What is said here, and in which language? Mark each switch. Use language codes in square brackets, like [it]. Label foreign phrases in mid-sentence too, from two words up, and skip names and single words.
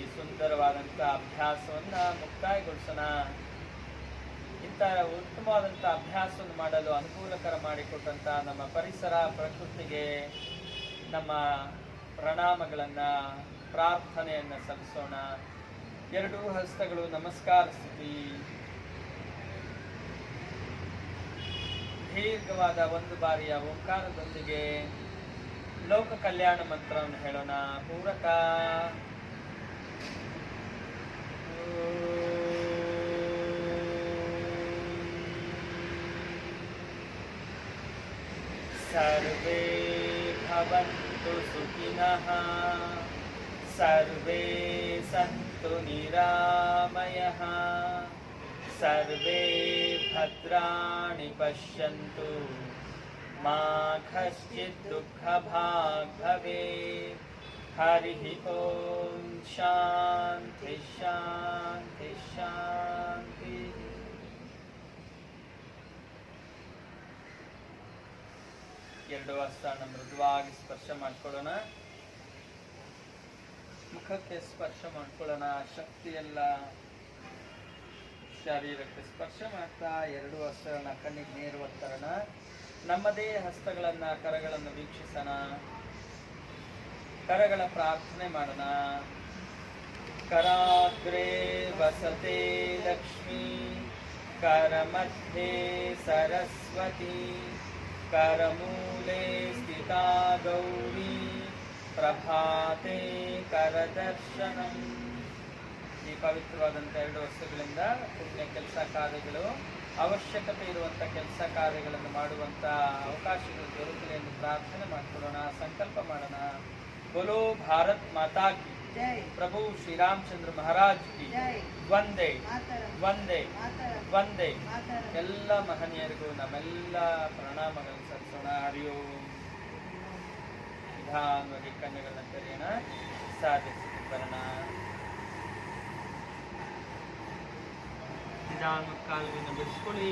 [kn] ಸುಂದರವಾದಂಥ ಅಭ್ಯಾಸವನ್ನ ಮುಕ್ತಾಯಗೊಳಿಸೋಣ ಇಂಥ ಉತ್ತಮವಾದಂಥ ಅಭ್ಯಾಸವನ್ನು ಮಾಡಲು ಅನುಕೂಲಕರ ಮಾಡಿಕೊಟ್ಟಂಥ ನಮ್ಮ ಪರಿಸರ ಪ್ರಕೃತಿಗೆ ನಮ್ಮ ಪ್ರಣಾಮಗಳನ್ನು ಪ್ರಾರ್ಥನೆಯನ್ನು ಸಲ್ಲಿಸೋಣ ಎರಡೂ ಹಸ್ತಗಳು ನಮಸ್ಕಾರ ಸ್ಥಿತಿ ದೀರ್ಘವಾದ ಒಂದು ಬಾರಿಯ ಓಂಕಾರದೊಂದಿಗೆ ಲೋಕ ಕಲ್ಯಾಣ ಮಂತ್ರವನ್ನು ಹೇಳೋಣ ಪೂರಕ [sa] ಸರ್ವೇ ಭವಂತು ಸುಖಿನಃ ಸರ್ವೇ ಸಂತು ನಿರಾಮಯಃ सर्वे भद्राणि पश्यन्तु मा कश्चित् दुःखभाग् भवेत्। हरिः ओम शांति शांति शांति। [kn] ಎರಡು ಹಸ್ತನ ಮೃದುವಾಗಿ ಸ್ಪರ್ಶ ಮಾಡ್ಕೊಳ್ಳೋಣ. ಮುಖಕ್ಕೆ ಸ್ಪರ್ಶ ಮಾಡ್ಕೊಳ್ಳೋಣ. ಶಕ್ತಿ ಎಲ್ಲ ಶರೀರಕ್ಕೆ ಸ್ಪರ್ಶ ಮಾಡ್ತಾ ಎರಡು ಹಸ್ತಗಳನ್ನ ಕಣ್ಣಿಗೆ ನೇರವಾಗಿ ತರೋಣ. ನಮ್ಮದೇ ಹಸ್ತಗಳನ್ನ ಕರಗಳನ್ನು ವೀಕ್ಷಿಸೋಣ. ಕರಗಳ ಪ್ರಾರ್ಥನೆ ಮಾಡೋಣ. [sa] कराग्रे वसते लक्ष्मी करमध्ये सरस्वती करमूले स्थिता गौरी प्रभाते करदर्शनम। [kn] ಈ ಪವಿತ್ರವಾದಂಥ ಎರಡು ವಸ್ತುಗಳಿಂದ ಪುಣ್ಯ ಕೆಲಸ ಕಾರ್ಯಗಳು ಅವಶ್ಯಕತೆ ಇರುವಂಥ ಕೆಲಸ ಕಾರ್ಯಗಳನ್ನು ಮಾಡುವಂಥ ಅವಕಾಶಗಳು ದೊರಕಲಿ ಎಂದು ಪ್ರಾರ್ಥನೆ ಮಾಡಿಕೊಳ್ಳೋಣ, ಸಂಕಲ್ಪ ಮಾಡೋಣ. [hi] बोलो भारत माता की जय, प्रभु श्री रामचंद्र महाराज की [sa] ವಂದೇ ವಂದೇ ವಂದೇ. [kn] ಎಲ್ಲ ಮಹನೀಯರಿಗೂ ನಮ್ಮೆಲ್ಲ ಪ್ರಣಾಮಗಳನ್ನು ಸಲ್ಲಿಸೋಣ. ಹರಿ ಓಂ. ನಿಧಾನವಾಗಿ ಕಣ್ಣುಗಳನ್ನ ತೆರೆಯೋಣ. ಸಾಧಿಸಿ ಬರೋಣ. ನಿಧಾನವಾಗಿ ಕಾಲುಗಳನ್ನು ಬಿಡಿಸ್ಕೊಳ್ಳಿ.